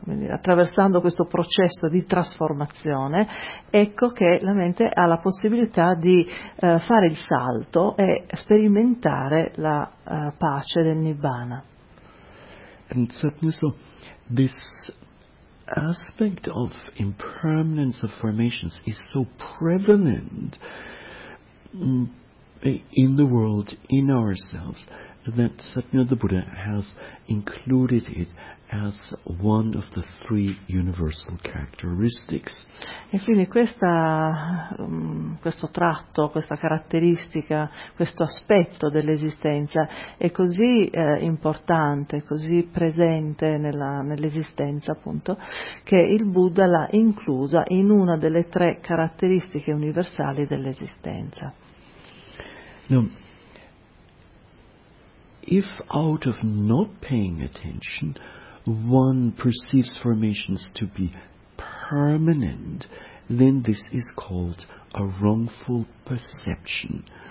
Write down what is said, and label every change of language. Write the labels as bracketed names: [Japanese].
[Italian] attraversando questo processo di trasformazione, ecco che la mente ha la possibilità di fare il salto e sperimentare la pace del Nibbana. [English] And certainly so, this aspect of impermanence of formations is so prevalent in the world, in ourselves, that Satya the Buddha has included it as one of the three universal characteristics. [Italian] E quindi questo tratto, questa caratteristica, questo aspetto dell'esistenza è così importante, così presente nell'esistenza, appunto, che il Buddha l'ha inclusa in una delle tre caratteristiche universali dell'esistenza. [English] Now, if out of not paying attention one perceives formations to be permanent, then this is called a wrongful perception.